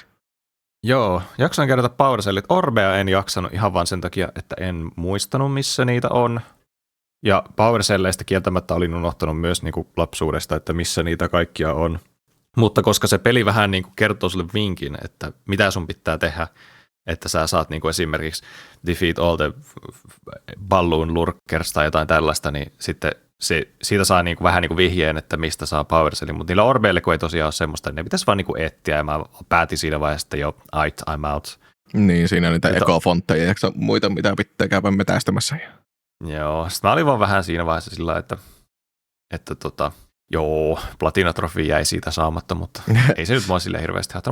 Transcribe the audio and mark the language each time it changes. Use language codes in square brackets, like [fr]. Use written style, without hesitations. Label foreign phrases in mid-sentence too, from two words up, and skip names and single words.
[fi] Joo, jaksoin kerätä PowerCellit. Orbea en jaksanut ihan vaan sen takia, että en muistanut, missä niitä on. Ja PowerCelleistä kieltämättä olin unohtanut myös niin kuin lapsuudesta, että missä niitä kaikkia on. Mutta koska se peli vähän niin kuin kertoo sulle vinkin, että mitä sun pitää tehdä, että sä saat niin kuin esimerkiksi [en] defeat all the balloon lurkers [fi] tai jotain tällaista, niin sitten siitä saa niin kuin vähän niin kuin vihjeen, että mistä saa PowerCellin, mutta niillä orbeille, kun ei tosiaan ole semmoista, niin ne pitäisi vaan niin kuin etsiä, ja mä päätin siinä vaiheessa, että jo, [en] I'm out. [fi] Niin, siinä on niitä ekofontteja ja muita, mitä pitää käydä metästämässä. Joo, sitten mä olin vaan vähän siinä vaiheessa sillä, että joo, platinatrofi jäi siitä saamatta, mutta ei se nyt mua silleen hirveästi haittaa.